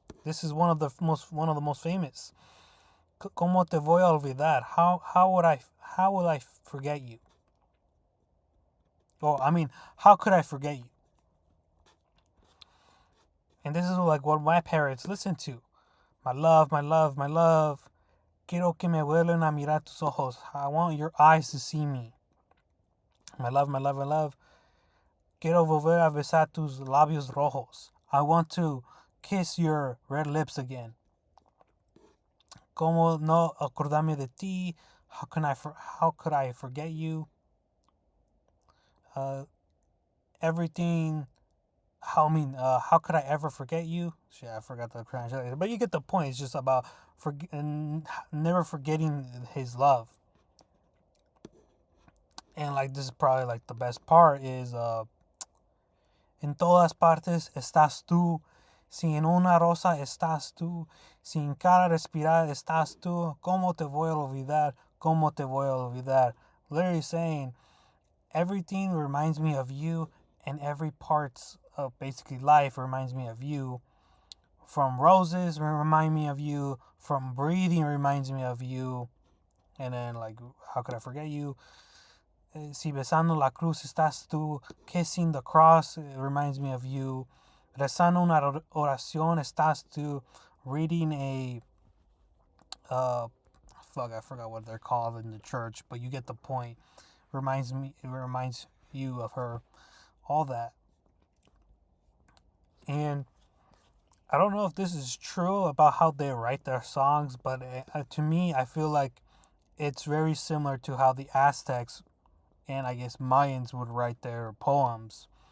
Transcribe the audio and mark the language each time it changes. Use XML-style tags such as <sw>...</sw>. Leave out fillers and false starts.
<en>This is one of the most famous.</en> <es>¿Cómo te voy a olvidar?</es> <en>How will I forget you? Oh, I mean, how could I forget you? And this is like what my parents listened to. My love, my love, my love.</en> <es>Quiero que me vuelvan a mirar tus ojos.</es> <en>I want your eyes to see me. My love, my love, my love.</en> <es>Quiero volver a besar tus labios rojos.</es> <en>I want to kiss your red lips again.</en> <es>Como no acordarme de ti?</es> <en>How could I forget you? Everything. How could I ever forget you? Shit, I forgot the translation. But you get the point. It's just about never forgetting his love. And like this is probably like the best part is</en> <es>en todas partes estás tú. Si en una rosa estás tú. Si en cada respirar estás tú. ¿Cómo te voy a olvidar? ¿Cómo te voy a olvidar?</es> <en>Literally saying everything reminds me of you, and every part of basically life reminds me of you. From roses remind me of you. From breathing reminds me of you. And then like, how could I forget you?</en> <es>Si besando la cruz estás tú.</es> <en>Kissing the cross reminds me of you.</en> <es>Rezando una oración estás tú.</es> <en>Reading a I forgot what they're called in the church, but you get the point. It reminds you of her. All that. And I don't know if this is true about how they write their songs, but to me, I feel like it's very similar to how the Aztecs and I guess Mayans would write their poems.</en>